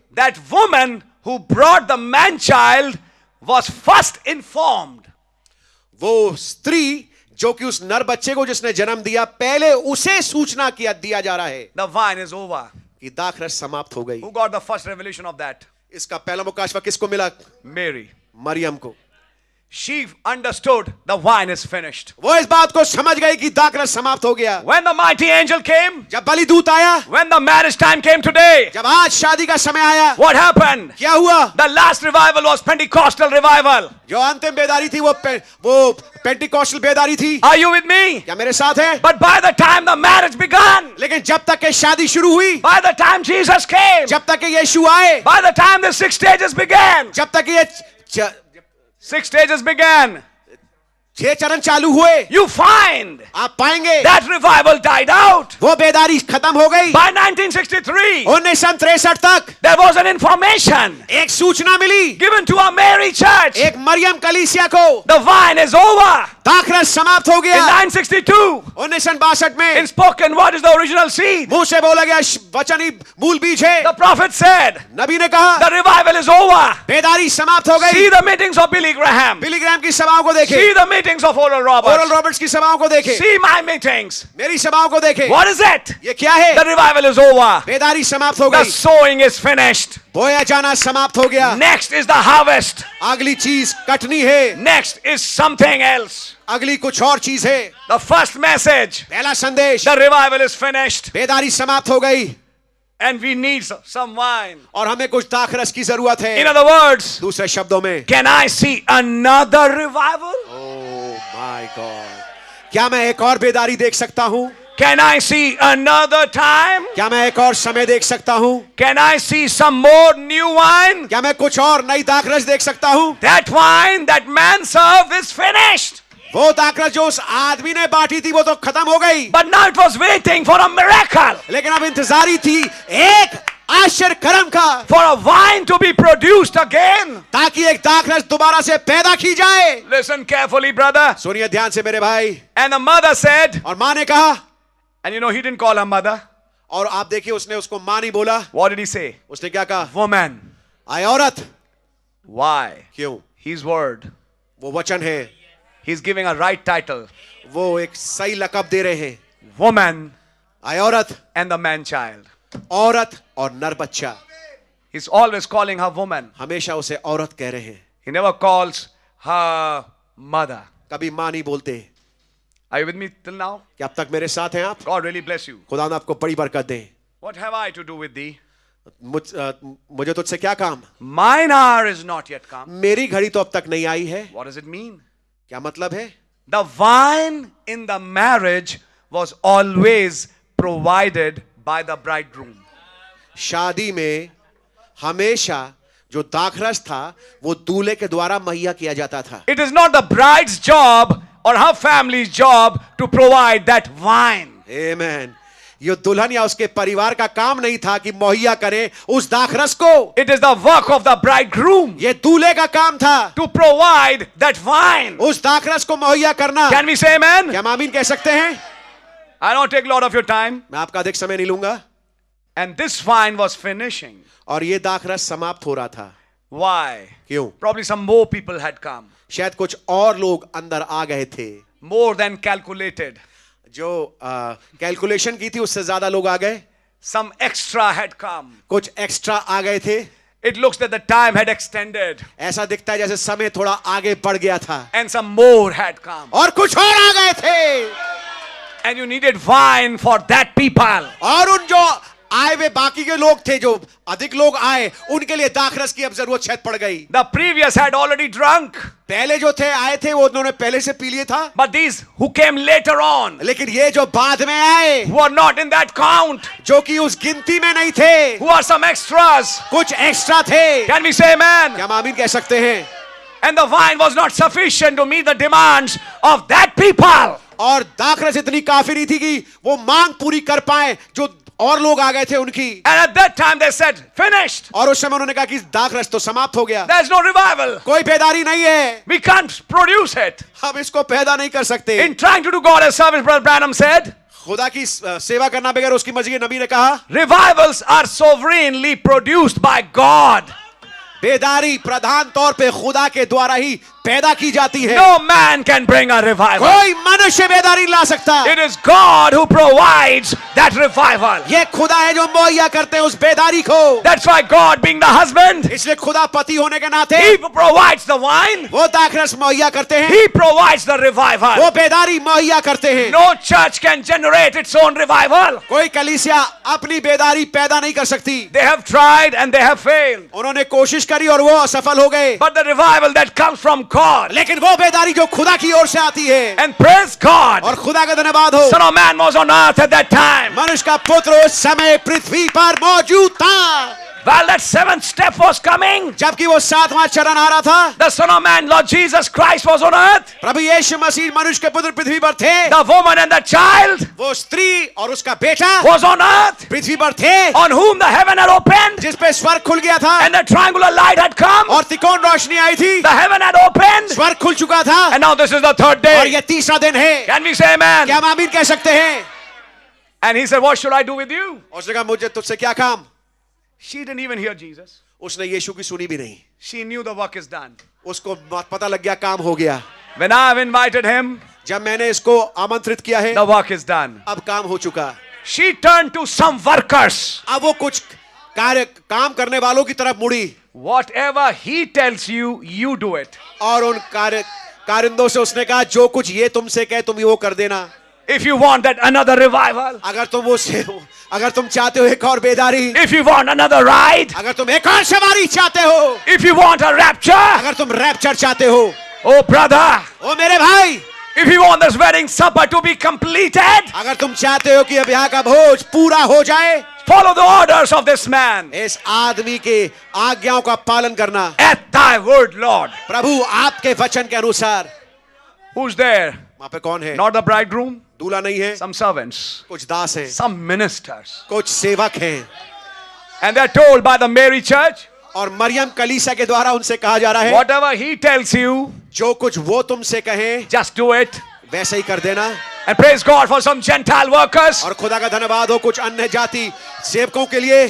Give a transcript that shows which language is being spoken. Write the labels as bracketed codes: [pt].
[en] that woman who brought the man child was first informed. [hi] वो स्त्री जो कि उस नर बच्चे को जिसने जन्म दिया, पहले उसे सूचना दिया जा रहा है [en] The vine is over. [hi] कि दाखरस समाप्त हो गई। [en] Who got the first revelation of that? [hi] इसका पहला मुकाशवा किसको मिला? [en] Mary. [hi] मरियम को। [en] She understood the wine is finished. [hi] वो इस बात को समझ गई कि दाखरस समाप्त हो गया। [en] When the mighty angel came, [hi] जब बलिदूत आया, [en] when the marriage time came today, [hi] जब आज शादी का समय आया, [en] what happened? [hi] क्या हुआ? [en] The last revival was Pentecostal revival. [hi] जो अंतिम बेदारी थी वो पेंटिकॉस्टल बेदारी थी। [en] Are you with me? [hi] क्या मेरे साथ है? [en] But by the time the marriage began, [hi] लेकिन जब तक के शादी शुरू हुई, [en] by the time Jesus came, [hi] जब तक के यीशु आए, [en] by the time the 6 stages began, [hi] जब तक ये [en] 6 stages began, [hi] 6 चरण चालू हुए, [en] you find [hi] आप पाएंगे [en] that revival died out. [hi] वो बेदारी खत्म हो गई। [en] By 1963, [hi] 1963 तक [en] there was an information [hi] एक सूचना मिली [en] given to a Mary church. [hi] एक मरियम कलीसिया को, [en] The vine is over. [hi] दाखरस समाप्त हो [en] In [hi] गया। [en] 962, [hi] 1962 में [en] in spoken word is the original seed. [hi] मुंह से बोला गया वचन ही मूल बीज है। [en] The prophet said, [hi] नबी ने कहा [en] the revival is over. [hi] बेदारी समाप्त हो गई। [en] See the meetings of Billy Graham. [hi] Billy Graham की सभाओं को देखे, [en] See the meetings of Oral [hi] oral [en] Roberts. [hi] Roberts की सभाओं को देखे, [en] See my meetings. [hi] मेरी सभाओं को देखे। [en] What is it? [hi] ये क्या है? [en] The revival is over. [hi] बेदारी समाप्त हो [en] The [hi] गई, [en] sowing is finished. [hi] बोया जाना समाप्त हो गया। [en] Next is the harvest. [hi] अगली चीज कटनी है, [en] Next is something else. [hi] अगली कुछ और चीज है। [en] The first message, [hi] पहला संदेश, [en] the revival is finished. [hi] बेदारी समाप्त हो गई [en] And we need some wine. [hi] और हमें कुछ दाखरस की जरूरत [en] In [hi] है। [en] other words, [hi] दूसरे शब्दों में, [en] can I see another revival? Oh my god, [hi] क्या मैं एक और बेदारी देख सकता हूँ? [en] Can I see another time? [hi] क्या मैं एक और समय देख सकता हूँ? [en] Can I see some more new wine? [hi] क्या मैं कुछ और नई दाखरस देख सकता हूँ? [en] That wine that man served is finished. [hi] वो दाखरस जो उस आदमी ने बांटी थी वो तो खत्म हो गई, [en] But now it was waiting for a miracle, [hi] लेकिन अब इंतजारी थी एक आश्चर्य कर्म का, [en] for a wine to be produced again. [hi] ताकि एक दाखरस दोबारा से पैदा की जाए। [en] Listen carefully, brother. [hi] सुनिए ध्यान से मेरे भाई। [en] And the mother said, [hi] और माँ ने कहा, [en] and you know, he didn't call her mother. [hi] और आप देखिए उसने उसको माँ नहीं बोला, [en] What did he say? [hi] उसने क्या कहा? [en] Woman. [hi] आय औरत। [en] Why? [hi] क्यों? [en] His word. [hi] वो वचन है, [en] He's giving a right title. [hi] वो एक सही लकब दे रहे हैं। [en] Woman [hi] आय औरत, [en] and the man child. [hi] औरत और नर बच्चा। [en] He's always calling her woman. [hi] हमेशा उसे औरत कह रहे हैं, [en] He never calls her mother. [hi] कभी माँ नहीं बोलते। [en] Are you with me till now? [hi] क्या अब तक मेरे साथ हैं आप? [en] God really bless you. [hi] खुदा ने आपको बड़ी बरकत दे। [en] What have I to do with thee? [hi] मुझे तुझसे क्या काम? [en] Mine hour is not yet come. [hi] मेरी घड़ी तो अब तक नहीं आई है। [en] What does it mean? [hi] क्या मतलब है? [en] The wine in the marriage was always provided by the bridegroom. [hi] शादी में हमेशा जो दाखरस था वो दूल्हे के द्वारा मुहैया किया जाता था। [en] It is not the bride's job or her family's job to provide that wine. [hi] आमेन। ये दुल्हन या उसके परिवार का काम नहीं था कि मुहैया करे उस दाखरस को। [en] It is the work of the bridegroom [hi] ये दूल्हे का काम था [en] to provide that wine. [hi] उस दाखरस को मुहैया करना। [en] Can we say amen? [hi] क्या हम आमीन कह सकते हैं? [en] I don't take a lot of your time. [hi] मैं आपका अधिक समय नहीं लूंगा। [en] And this wine was finishing. [hi] और ये दाखरस समाप्त हो रहा था। [en] Why? [hi] क्यों? [en] Probably some more people had come. [hi] शायद कुछ और लोग अंदर आ गए थे, [en] More than calculated. [hi] जो कैलकुलेशन की थी उससे ज्यादा लोग आ गए। [en] Some extra had come. [hi] कुछ एक्स्ट्रा आ गए थे। [en] It looks that the time had extended. [hi] ऐसा दिखता है जैसे समय थोड़ा आगे बढ़ गया था। [en] And some more had come. [hi] और कुछ और आ गए थे। [en] And you needed wine for that people. [hi] और उन जो आए वे बाकी के लोग थे, जो अधिक लोग आए, उनके लिए दाखरस की अब जरूरत शायद पड़ गई। [en] The previous had already drunk. [hi] पहले जो थे आए थे वो उन्होंने पहले से पी लिए था। [en] But these who came later on, [hi] लेकिन ये जो बाद में आए, [en] who are not in that count, [hi] जो कि उस गिनती में नहीं थे, [en] who are some extras, [hi] कुछ एक्स्ट्रा थे। [en] can we say amen? [hi] क्या हम आमीन कह सकते हैं? [en] And the wine was not sufficient to meet the demands of that people. [hi] और दाखरस इतनी काफी नहीं थी कि वो मांग पूरी कर पाए जो और लोग आ गए थे उनकी। [en] And at that time they said, finished. [hi] और उस समय उन्होंने कहा कि दाखरस तो समाप्त हो गया, [en] There's no revival. [hi] कोई बेदारी नहीं है, [en] We can't produce it. [hi] हम इसको पैदा नहीं कर सकते। [en] In trying to do God's service, Brother Branham said, [hi] खुदा की सेवा करना बगैर उसकी मर्जी के, नबी ने कहा, [en] revivals are sovereignly produced by God. [hi] बेदारी प्रधान तौर पे खुदा के द्वारा ही पैदा की जाती है। [en] No man can bring a revival. [hi] कोई मनुष्य बेदारी ला सकता। [en] It is God who provides that revival. [hi] ये खुदा है जो मुहैया करते हैं उस बेदारी को। [en] That's why God, being the husband, [hi] इसलिए खुदा पति होने के नाते [en] He provides the wine. [hi] वो दाखरस मुहैया करते हैं, [en] He provides the revival. [hi] वो बेदारी मुहैया करते हैं। [en] No church can generate its own revival. [hi] कोई कलीसिया अपनी बेदारी पैदा नहीं कर सकती। [en] They have tried and they have failed. [hi] उन्होंने कोशिश करी और वो असफल हो गए। [en] But the revival that comes from God, [hi] लेकिन वो बेदारी जो खुदा की ओर से आती है, [en] and praise God, [hi] और खुदा का धन्यवाद हो, [en] Son of Man was on earth at that time. [hi] मनुष्य का पुत्र उस समय पृथ्वी पर मौजूद था। [en] While that seventh step was coming, [hi] जबकि वो सातवां चरण आ रहा था, [en] the Son of Man, Lord Jesus Christ, was on earth. [hi] प्रभु यीशु मसीह मनुष्य के पुत्र पृथ्वी पर थे। [en] The woman and the child [hi] वो स्त्री और उसका बेटा [en] was on earth, [hi] पृथ्वी पर थे, [en] on whom the heaven had opened, [hi] जिस पे स्वर्ग खुल गया था [en] and the triangular light had come. [hi] और त्रिकोण रोशनी आई थी। [en] The heaven had opened, [hi] स्वर्ग खुल चुका था [en] and now this is the third [hi] और [en] day. [hi] ये तीसरा दिन है। [en] Can we say amen? [hi] क्या हम आमीन कह सकते हैं? [en] And he said, what should I do with you? [hi] उसने कहा मुझे तुझसे क्या काम? [en] She didn't even hear Jesus. [hi] उसने यीशु की सुनी भी नहीं। [en] She knew the work is done. [hi] उसको पता लग गया काम हो गया। [en] When I have invited him, [hi] जब मैंने इसको आमंत्रित किया है, [en] the work is done. [hi] अब काम हो चुका। [en] She turned to some workers. [hi] अब वो कुछ काम करने वालों की तरफ मुड़ी [en] Whatever he tells you, you do it. [hi] और उन कारिंदों से उसने कहा जो कुछ ये तुमसे कहे तुम वो कर देना। [en] If you want that another revival, [hi] अगर तुम चाहते हो एक और बेदारी, [en] if you want another ride, [hi] अगर तुम एक और सवारी चाहते हो, [en] if you want a rapture, [hi] अगर तुम रैप्चर चाहते हो, [en] oh brother, [hi] ओ मेरे भाई, [en] if you want this wedding supper to be completed, [hi] अगर तुम चाहते हो कि अब ब्याह का भोज पूरा हो जाए, [en] follow the orders of this man. [hi] इस आदमी के आज्ञाओं का पालन करना। [en] At thy word, Lord. [hi] प्रभु आपके वचन के अनुसार। [en] Who's there? [hi] वहां पे कौन है? [en] Not the bridegroom. [hi] दूल्हा नहीं है, [en] Some servants, [hi] कुछ दास हैं, [en] some ministers. [hi] कुछ सेवक हैं। [en] And they're told by the Mary Church, [hi] और मरियम कलीसिया के द्वारा उनसे कहा जा रहा है, [en] whatever he tells you, [hi] जो कुछ वो तुमसे कहे [en] just do it. [hi] वैसे ही कर देना। [en] And praise God for some Gentile workers. [hi] और खुदा का धन्यवाद हो कुछ अन्य जाति सेवकों के लिए।